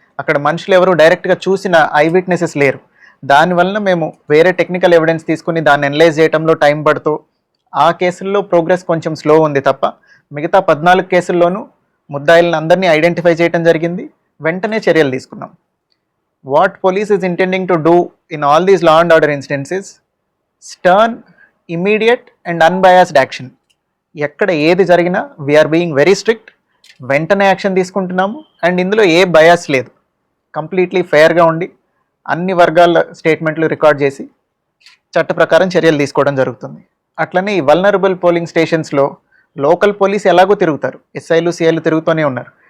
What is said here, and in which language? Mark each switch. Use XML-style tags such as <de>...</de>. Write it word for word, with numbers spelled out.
<te>అక్కడ మనుషులు ఎవరు డైరెక్ట్గా చూసిన ఐ విట్నెసెస్ లేరు. దానివలన మేము వేరే టెక్నికల్ ఎవిడెన్స్ తీసుకుని దాన్ని అనలైజ్ చేయడంలో టైం పడుతూ ఆ కేసుల్లో ప్రోగ్రెస్ కొంచెం స్లో ఉంది తప్ప మిగతా పద్నాలుగు కేసుల్లోనూ ముద్దాయిలను అందరినీ ఐడెంటిఫై చేయడం జరిగింది. వెంటనే చర్యలు తీసుకున్నాం.</te> <en>What police is intending to do in all these law and order instances, stern, immediate and unbiased action.</en> <te>ఎక్కడ ఏది జరిగినా</te> <en>we are being very strict,</en> <te>వెంటనే యాక్షన్ తీసుకుంటున్నాము. అండ్ ఇందులో ఏ బయాస్ లేదు, కంప్లీట్లీ ఫెయిర్గా ఉండి అన్ని వర్గాల స్టేట్మెంట్లు రికార్డ్ చేసి చట్ట ప్రకారం చర్యలు తీసుకోవడం జరుగుతుంది. అట్లనే ఈ వల్నరబుల్ పోలింగ్ స్టేషన్స్లో లోకల్ పోలీస్ ఎలాగో తిరుగుతారు, ఎస్ఐలు సిఐలు తిరుగుతూనే ఉన్నారు.</te>